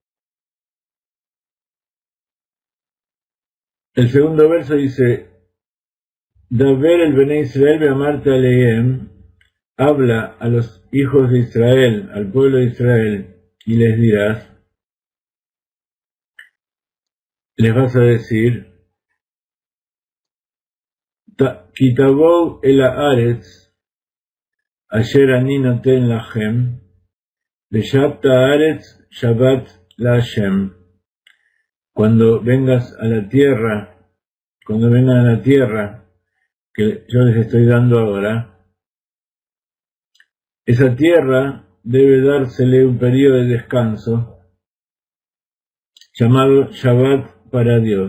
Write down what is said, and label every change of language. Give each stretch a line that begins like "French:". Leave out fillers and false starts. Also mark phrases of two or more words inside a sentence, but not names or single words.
Spanish: El segundo verso dice
Hebrew: דבר אל בני ישראל באמרת אליהם,
Spanish: habla a los hijos de Israel, al pueblo de Israel, y les dirás, les vas a decir,
Hebrew: כי תבואו אל הארץ אשר אני נותן לכם ושבתה הארץ שבת לה.
Spanish: Cuando vengan a la tierra que yo les estoy dando ahora, esa tierra debe dársele un periodo de descanso llamado Shabbat para Dios.